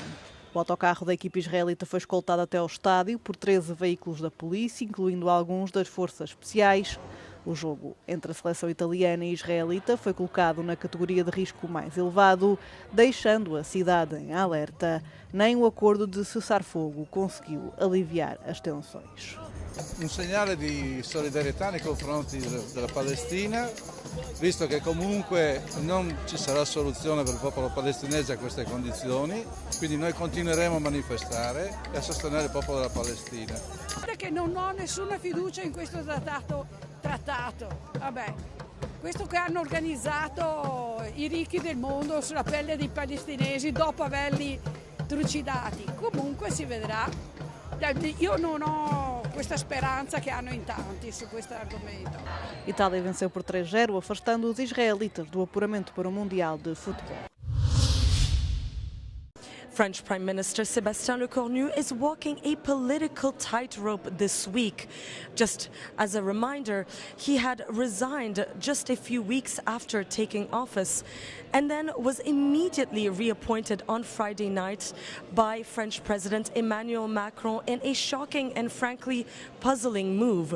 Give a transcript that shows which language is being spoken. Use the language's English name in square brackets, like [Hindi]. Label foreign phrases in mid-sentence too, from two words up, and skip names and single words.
[Portuguese] O autocarro da equipe israelita foi escoltado até ao estádio por 13 veículos da polícia, incluindo alguns das forças especiais. O jogo entre a seleção italiana e israelita foi colocado na categoria de risco mais elevado, deixando a cidade em alerta. Nem o acordo de cessar-fogo conseguiu aliviar as tensões. [Italian] Un segnale di solidarietà nei confronti della Palestina, visto che comunque non ci sarà soluzione per il popolo palestinese a queste condizioni, quindi noi continueremo a manifestare e a sostenere il popolo della Palestina. Perché non ho nessuna fiducia in questo trattato. Vabbè, questo che hanno organizzato i ricchi del mondo sulla pelle dei palestinesi dopo averli trucidati. Comunque si vedrà. Io non ho questa speranza che hanno in tanti su questo argomento. [Portuguese] Itália venceu por 3-0, afastando os israelitas do apuramento para o Mundial de Futebol. [English] French Prime Minister Sébastien Lecornu is walking a political tightrope this week. Just as a reminder, he had resigned just a few weeks after taking office and then was immediately reappointed on Friday night by French President Emmanuel Macron in a shocking and frankly puzzling move.